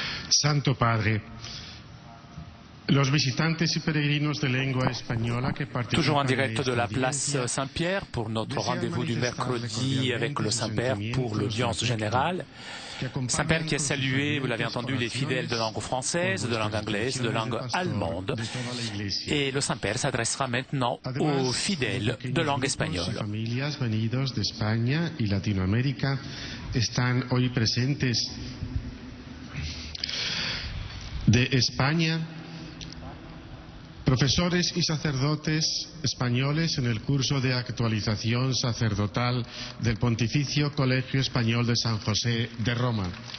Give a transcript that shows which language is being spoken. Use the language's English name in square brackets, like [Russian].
[Spanish] Santo Padre, los visitantes y peregrinos de lengua española que participan [French] Toujours en direct de la place Saint-Pierre pour notre rendez-vous du mercredi avec le Saint-Père pour l'audience générale. Saint-Père qui a salué, vous l'avez entendu, les fidèles de langue française, de langue anglaise, de langue allemande. Et le Saint-Père s'adressera maintenant aux fidèles de langue espagnole. [Spanish] Las familias venidos de España y Latinoamérica están hoy presentes. De España, profesores y sacerdotes españoles en el curso de actualización sacerdotal del Pontificio Colegio Español de San José de Roma.